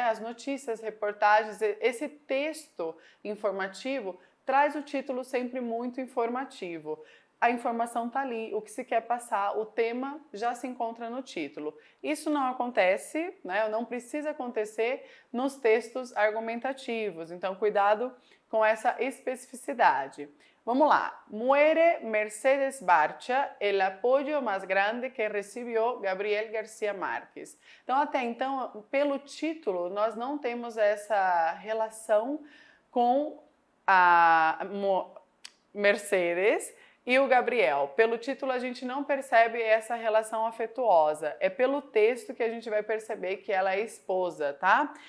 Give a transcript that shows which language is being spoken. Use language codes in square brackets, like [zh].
[pt] As notícias, reportagens, esse texto informativo traz o título sempre muito informativo. A informação está ali, o que se quer passar, o tema já se encontra no título. Isso não acontece, né? Não precisa acontecer nos textos argumentativos, então cuidado com essa especificidade. Vamos lá. [es] Muere Mercedes Barcha, el apoyo más grande que recibió Gabriel Garcia Marques. [pt] Então, até então, pelo título, nós não temos essa relação com a Mercedes e o Gabriel. Pelo título, a gente não percebe essa relação afetuosa. É pelo texto que a gente vai perceber que ela é esposa, tá?